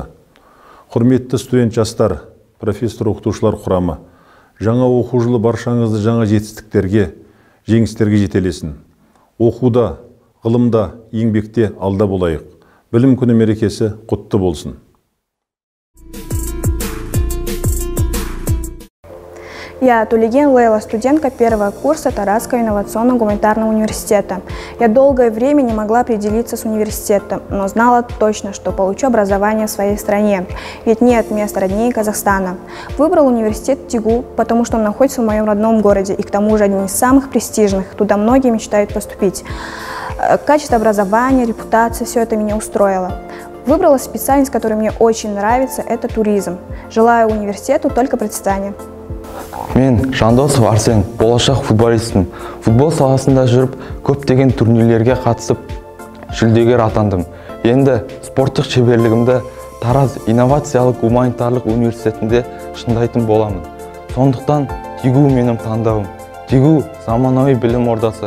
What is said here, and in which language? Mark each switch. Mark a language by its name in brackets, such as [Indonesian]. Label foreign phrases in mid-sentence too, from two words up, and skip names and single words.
[Kazakh] Құрметті студент жастар, профессор-оқытушылар құрамы, жаңа оқу жылы баршаңызды жаңа жетістіктерге, жеңістерге жетелесін. Оқуда, ғылымда, еңбекте алда болайық. Білім күні мерекесі құтты болсын. [Russian] Я Тулеген Лейла, студентка первого курса Таразского инновационно-гуманитарного университета. Я долгое время не могла определиться с университетом, но знала точно, что получу образование в своей стране, ведь нет места роднее Казахстана. Выбрал университет ТИГУ, потому что он находится в моем родном городе и к тому же один из самых престижных, туда многие мечтают поступить. Качество образования, репутация, все это меня устроило. Выбрала специальность, которая мне очень нравится, это туризм. Желаю университету только процветания. [Kazakh] Мен Жандосов Арсен, болашақ футболистпін. Футбол саласында жүріп, көптеген турнирлерге қатысып, жүлдегер атандым. Енді спорттық шеберлігімді Тараз инновациялық гуманитарлық университетінде шыңдайтын боламын. Сондықтан ТИГУ менің таңдауым. ТИГУ заманауи білім ордасы.